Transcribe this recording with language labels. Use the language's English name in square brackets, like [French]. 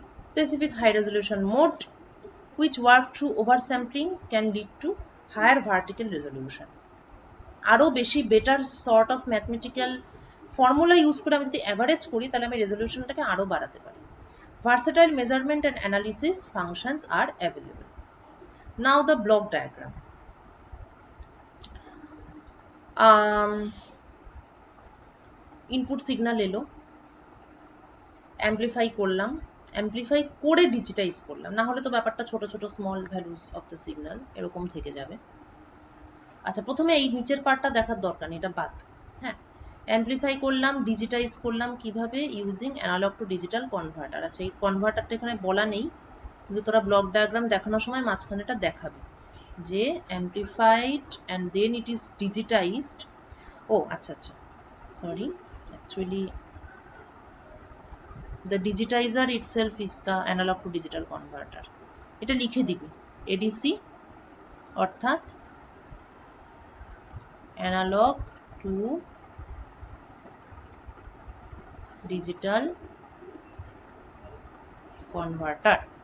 [English] Specific high resolution mode which work through oversampling can lead to higher vertical resolution. [Bangla] আরো বেশি better sort of mathematical formula use করে আমি যদি average করি, তাহলে আমি রেজলিউশনটাকে আরো বাড়াতে পারি। [English] Versatile measurement and analysis functions are available. Now the block diagram. [Bangla] Input signal এলো, অ্যাম্পলিফাই করলাম, অ্যাম্পলিফাই করে ডিজিটাইজ করলাম, না হলে তো ব্যাপারটা ছোট ছোট [English] small values of the signal [Bangla] এরকম থেকে যাবে। আচ্ছা, প্রথমে এই নিচের পার্টটা দেখার দরকার নেই, এটা বাদ। হ্যাঁ, অ্যাম্পলিফাই করলাম, ডিজিটাইজ করলাম কিভাবে, [English] Using analogue to digital converter. [Bangla] আচ্ছা, এই কনভার্টারটা এখানে বলা নেই, কিন্তু তোরা ব্লক ডায়াগ্রাম দেখানোর সময় মাঝখানেটা দেখাবে যে [English] Amplified and then it is digitised. [Bangla] ও আচ্ছা আচ্ছা, [English] Sorry, actually the digitizer itself is the analog to digital converter. [Bangla] এটা লিখে দিবি, এডিসি অর্থাৎ অ্যানালগ টু ডিজিটাল কনভার্টার।